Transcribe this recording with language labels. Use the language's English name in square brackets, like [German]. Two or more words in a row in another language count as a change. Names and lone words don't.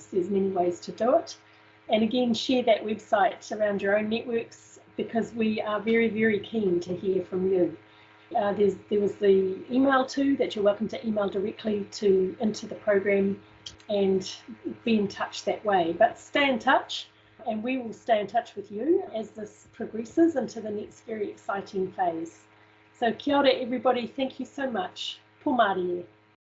[English] There's many ways to do it. And again, share that website around your own networks, because we are very, very keen to hear from you. There was the email too, that you're welcome to email directly into the program and be in touch that way. But stay in touch, and we will stay in touch with you as this progresses into the next very exciting phase. So [Māori] kia ora [English] everybody, thank you so much. [Māori] Pō mārie.